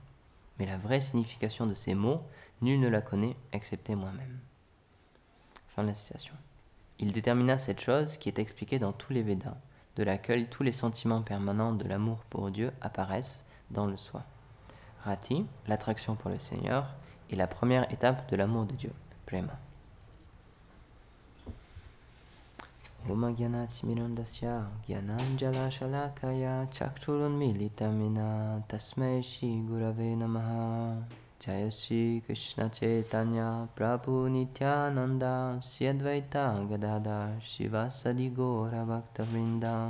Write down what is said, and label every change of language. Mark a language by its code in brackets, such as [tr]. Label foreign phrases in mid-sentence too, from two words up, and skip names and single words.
[fr] Mais la vraie signification de ces mots, nul ne la connaît excepté moi-même. Fin de la citation. Il détermina cette chose qui est expliquée dans tous les Védas, de laquelle tous les sentiments permanents de l'amour pour Dieu apparaissent dans le soi. Rati, l'attraction pour le Seigneur, est la première étape de l'amour de Dieu, Prema. [sa] Om Gyanatimirandasya Gyananjala Shalakaya Chakshurunmilitamina Tasmai Shri Gurave Namaha. Jaya Shri Krishna Chaitanya Prabhu Nityananda Shri Advaita Gadadhar Shivasadi Gaura Bhaktavrinda.